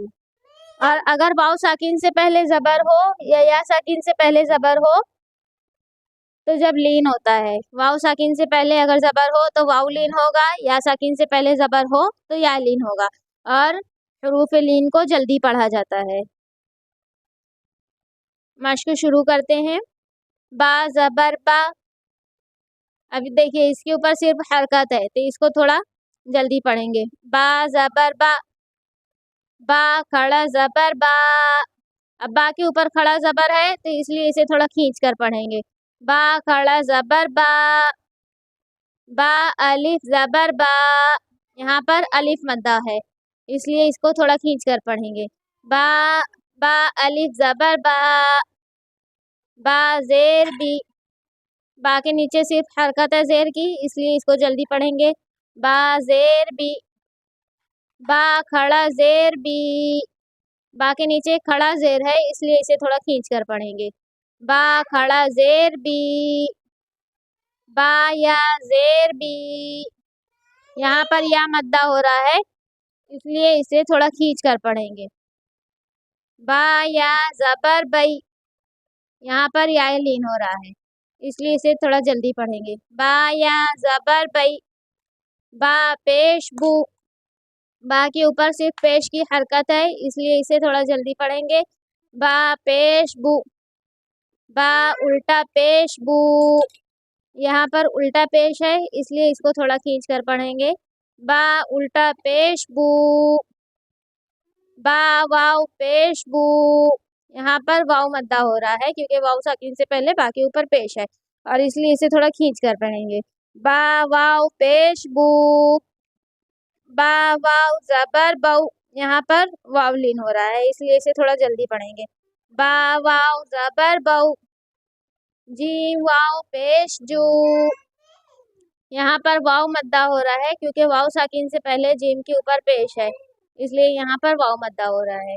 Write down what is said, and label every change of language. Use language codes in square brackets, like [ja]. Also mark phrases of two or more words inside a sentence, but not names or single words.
[ur] اور اگر واو ساکن سے پہلے زبر ہو یا ساکن سے پہلے زبر ہو تو جب لین ہوتا ہے، واو ساکن سے پہلے اگر زبر ہو تو واو لین ہوگا، یا ساکن سے پہلے زبر ہو تو یا لین ہوگا، اور حروف لین کو جلدی پڑھا جاتا ہے۔ مشق شروع کرتے ہیں۔ با زبر با، ابھی دیکھیے اس کے اوپر صرف حرکت ہے تو اس کو تھوڑا جلدی پڑھیں گے۔ با زبر با، با کھڑا زبر با۔ اب با کے اوپر کھڑا زبر ہے تو اس لیے اسے تھوڑا کھینچ کر پڑھیں گے۔ با کھڑا زبر با، با الف زبر با، یہاں پر الف مدہ ہے اس لیے اس کو تھوڑا کھینچ کر پڑھیں گے۔ با با الف زبر با، با زیر بی، با کے نیچے صرف حرکت ہے زیر کی اس لیے اس کو جلدی پڑھیں گے۔ با زیر بی، با کھڑا زیر بی، با کے نیچے کھڑا زیر ہے اس لیے اسے تھوڑا کھینچ کر پڑھیں گے۔ با کھڑا زیر بی، با یا زیر بی، یہاں پر یا مدہ ہو رہا ہے اس لیے اسے تھوڑا کھینچ کر پڑھیں گے۔ با یا زبر بئی، یہاں پر یا لین ہو رہا ہے اس لیے اسے تھوڑا جلدی پڑھیں گے۔ با یا زبر بئی، با پیش بو، با کے اوپر صرف پیش کی حرکت ہے اس لیے اسے تھوڑا جلدی پڑھیں گے۔ با پیش بو، با الٹا پیش بو، یہاں پر الٹا پیش ہے اس لیے اس کو تھوڑا کھینچ کر پڑھیں گے۔ با الٹا پیش بو، با واو پیش بو، یہاں پر واو مدہ ہو رہا ہے کیونکہ واو ساکن سے پہلے با کے اوپر پیش ہے اور اس لیے اسے تھوڑا کھینچ کر پڑھیں گے۔ با واو پیش بو، با واو زبر بو، یہاں پر واو لین ہو رہا ہے اس لیے اسے تھوڑا جلدی پڑھیں گے۔ با واو زبر بو، جیم واو پیش جو، یہاں پر واو مدہ ہو رہا ہے کیونکہ واو ساکن سے پہلے جیم کے اوپر پیش ہے اس لیے یہاں پر واو مدہ ہو رہا ہے۔